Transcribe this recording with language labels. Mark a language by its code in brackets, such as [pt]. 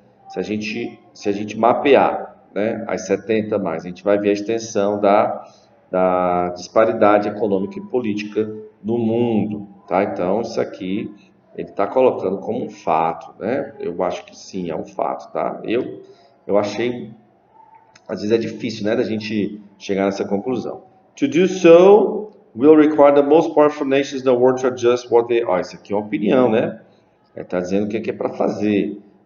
[pt] Se a gente mapear, né, as 70 mais, a gente vai ver a extensão da disparidade econômica e política no mundo, tá? Então, isso aqui ele está colocando como um fato, né? Eu acho que sim, é um fato, tá? Eu achei, às vezes é difícil, né, da gente chegar nessa conclusão. [en] To do so will require the most powerful nations in the world to adjust what they... [pt] Ó, isso aqui é uma opinião, né? Ele está dizendo o que é para fazer.